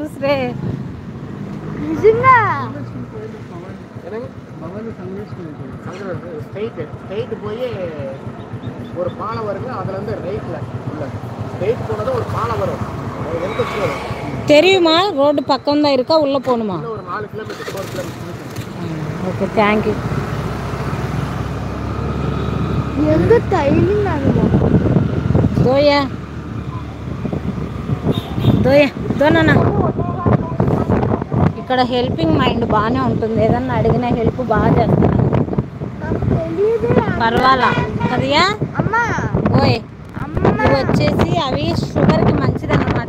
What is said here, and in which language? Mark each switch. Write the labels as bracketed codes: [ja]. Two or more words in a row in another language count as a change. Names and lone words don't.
[hi] दूसरे [ta] ஸ்ட்ரைட் போய் ஒரு பாலம் வருங்க. அதில் வந்து ரைட்டில் உள்ள ஸ்ட்ரைட் போனது ஒரு பாலம் வரும். தெரியுமா? [te] రోడ్డు పక్కన [ta] இருக்கா உள்ள போணுமா? ஒரு 4 கிலோமீட்டர் 4 கிலோமீட்டர். [en] OK thank you. [ta] எங்க டைலிங் ஆகுமா? దోయా దోయా దోనా. [te] ఇక్కడ [en] helping mind [te] బాగానే ఉంటుంది. ఏదన్నా అడిగిన హెల్ప్ బాగా చేస్తున్నారు. పర్వాలా కదయా. ఓయ్ ఇవి వచ్చేసి అవి షుగర్కి మంచిది అన్నమాట.